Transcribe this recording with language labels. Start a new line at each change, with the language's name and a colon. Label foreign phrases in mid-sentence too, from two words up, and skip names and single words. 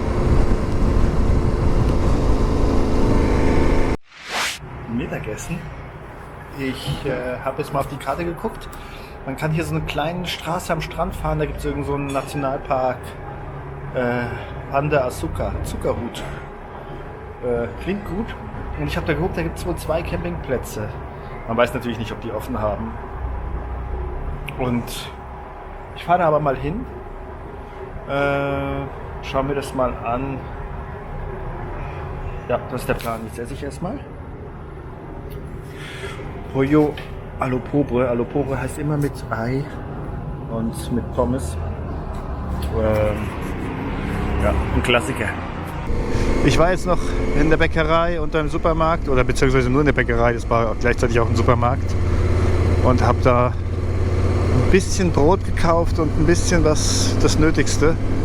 German: Mittagessen. Ich habe jetzt mal auf die Karte geguckt. Man kann hier so eine kleine Straße am Strand fahren. Da gibt es irgend so einen Nationalpark. Pan de Azúcar, Zuckerhut. Klingt gut. Und ich habe da geguckt, da gibt es wohl 2 Campingplätze. Man weiß natürlich nicht, ob die offen haben. Und ich fahre da aber mal hin. Schauen wir das mal an. Ja, das ist der Plan. Jetzt esse ich erstmal.
Spanish: Pollo a lo pobre. A lo pobre
German: heißt immer mit Ei und mit Pommes. Ja, ein Klassiker. Ich war jetzt noch in der Bäckerei und im Supermarkt, oder beziehungsweise nur in der Bäckerei, das war gleichzeitig auch ein Supermarkt. Und habe da ein bisschen Brot gekauft und ein bisschen das Nötigste.